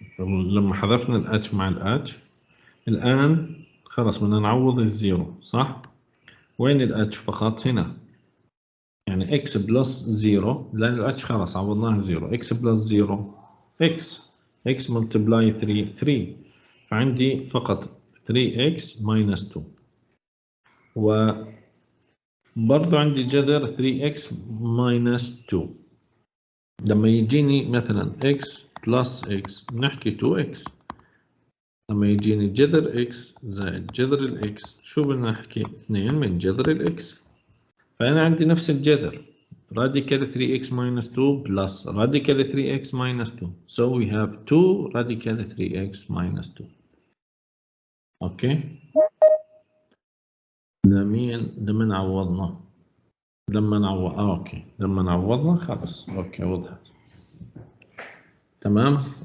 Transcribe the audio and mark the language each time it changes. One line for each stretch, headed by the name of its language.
Arabic: لما حذفنا الاتش مع الاتش الآن خلاص بدنا نعوض الزيرو صح؟ وين الاتش فقط هنا؟ يعني اكس بلس زيرو لأن الاتش خلاص عوضناها زيرو. اكس بلس زيرو اكس ملتبلاي 3 فعندي فقط 3x minus 2 وبرضو عندي جذر 3x minus 2. لما يجيني مثلا
English: x plus x
Arabic: بنحكي 2x. لما يجيني جذر x زائد جذر الx شو بدنا نحكي 2 من جذر الx. فأنا عندي نفس الجذر
English: radical 3x minus 2
Arabic: plus radical 3x minus 2.
English: So we have 2 radical 3x minus 2.
Arabic: اوكي لما نعوضنا اوكي لما نعوضنا خلاص اوكي وضحت تمام.